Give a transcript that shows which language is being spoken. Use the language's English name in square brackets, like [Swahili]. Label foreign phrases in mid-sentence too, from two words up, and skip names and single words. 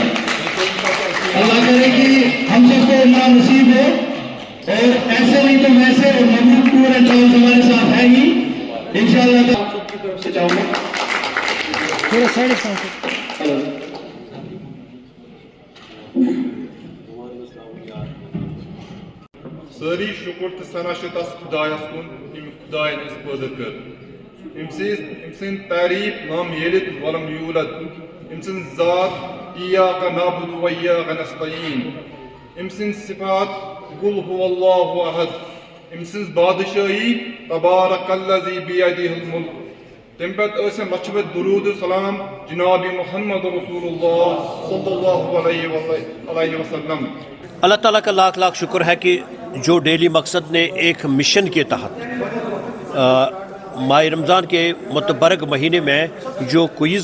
[Urdu] اللہ کرے کہ ہم سب کو عمرہ نصیب ہو, اور ایسے نہیں تو ویسے, اور مملوک ٹور اینڈ ٹریولز ہمارے ساتھ ہے ہی انشاءاللہ. آپ سب کی طرف سے چاہوں گا تھوڑا سائڈ سے. [Kashmiri] ساری شکر تو ثنا تس خدایس کن یم خدائن اس پٲدٕ کٔر. أمۍ سٕنٛز تعریٖف [Arabic] لم یلد ولم یولد. [Kashmiri] أمۍ سٕنٛز ذات [Arabic] ایاک نعبد و ایاک نستعین. [Kashmiri] أمۍ سٕنٛز صفات [Arabic] قل هو اللہ احد. [Kashmiri] أمۍ سٕنٛز بادشاہی [Arabic] تبارک الذی بیدہ الملک. [Kashmiri] تمہِ پتہٕ ٲسۍ لچھِ وَد درود سلام جناب محمد [Arabic] رسول اللہ صلی اللہ علیہ وسلم. [Urdu] اللہ تعالیٰ کا لاکھ لاکھ شکر ہے کہ جو ڈیلی مقصد نے ایک مشن کے تحت ماہ رمضان کے متبرک مہینے میں جو کوئز